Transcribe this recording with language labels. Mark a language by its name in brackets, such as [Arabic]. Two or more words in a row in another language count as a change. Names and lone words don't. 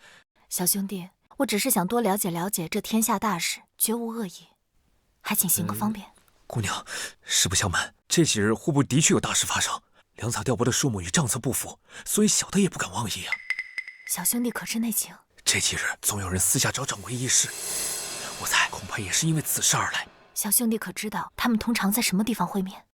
[Chinese] 小兄弟，我只是想多了解了解這天下大事，絕無惡意，還請行個方便。姑娘，實不相瞞，這幾日戶部的確有大事發生，糧草調撥的數目與賬冊不符，所以小的也不敢妄議啊。小兄弟可知內情？這幾日總有人私下找掌櫃議事，我猜恐怕也是因為此事而來。小兄弟可知道他們通常在什麼地方會面？